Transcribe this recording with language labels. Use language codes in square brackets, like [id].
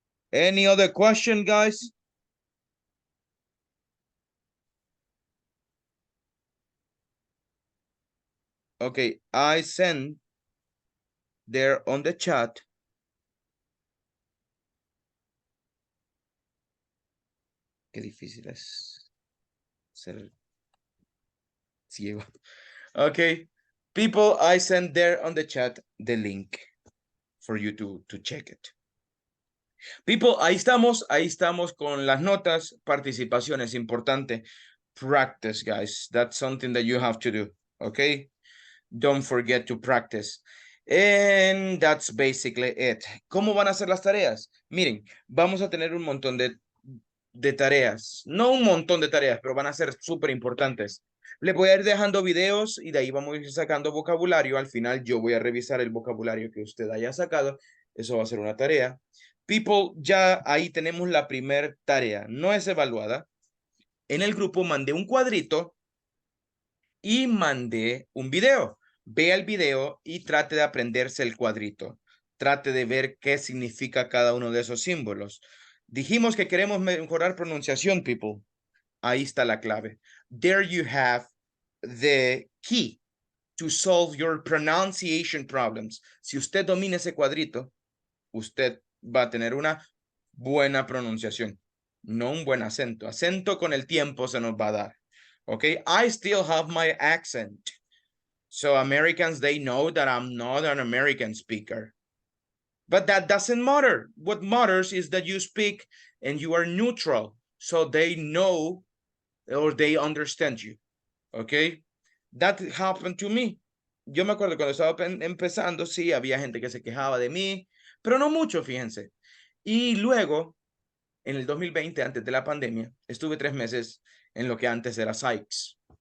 [en] Any other question, guys? Okay, I send there on the chat. [es] Qué difícil es ser ciego. [en] Okay, people, I send there on the chat the link for you to check it. [es] People, ahí estamos con las notas. Participación es importante. [en] Practice, guys. That's something that you have to do, okay? Don't forget to practice. And that's basically it. [es] ¿Cómo van a ser las tareas? Miren, vamos a tener un montón de tareas. No un montón de tareas, pero van a ser súper importantes. Les voy a ir dejando videos y de ahí vamos a ir sacando vocabulario. Al final yo voy a revisar el vocabulario que usted haya sacado. Eso va a ser una tarea. People, ya ahí tenemos la primera tarea. No es evaluada. En el grupo mandé un cuadrito y mandé un video. Vea el video y trate de aprenderse el cuadrito. Trate de ver qué significa cada uno de esos símbolos. Dijimos que queremos mejorar pronunciación, people. Ahí está la clave. There you have the key to solve your pronunciation problems. Si usted domina ese cuadrito, usted va a tener una buena pronunciación, no un buen acento. Acento con el tiempo se nos va a dar. [en] Okay, I still have my accent. So Americans, they know that I'm not an American speaker. But that doesn't matter. What matters is that you speak and you are neutral. So they know or they understand you. Okay? That happened to me. [es] Yo me acuerdo cuando estaba empezando, sí, había gente que se quejaba de mí, pero no mucho, fíjense. Y luego, en el 2020, antes de la pandemia, estuve 3 meses en lo que antes era Sykes.